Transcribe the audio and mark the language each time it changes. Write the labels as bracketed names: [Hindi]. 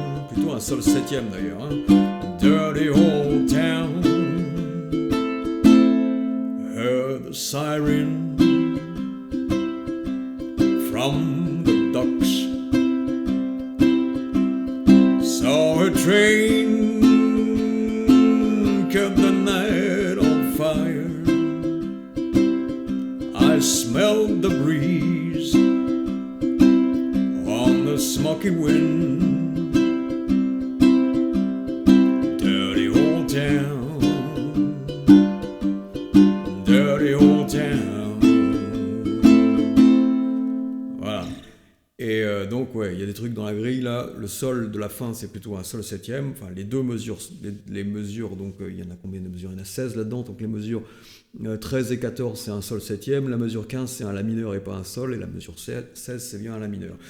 [French] Plutôt un sol septième d'ailleurs, hein. [English] Dirty old town, heard the siren from the docks, saw a train cut the night on fire. I smelled the breeze on the smoky wind. Dirty old town, dirty old town. [French] Voilà. Et donc ouais, il y a des trucs dans la grille là. Le sol de la fin c'est plutôt un sol septième. Enfin les deux mesures, les mesures, donc il y en a combien de mesures? Il y en a 16 là-dedans. Donc les mesures 13 et 14 c'est un sol septième. La mesure 15 c'est un la mineur et pas un sol. Et la mesure 16 c'est bien un la mineur.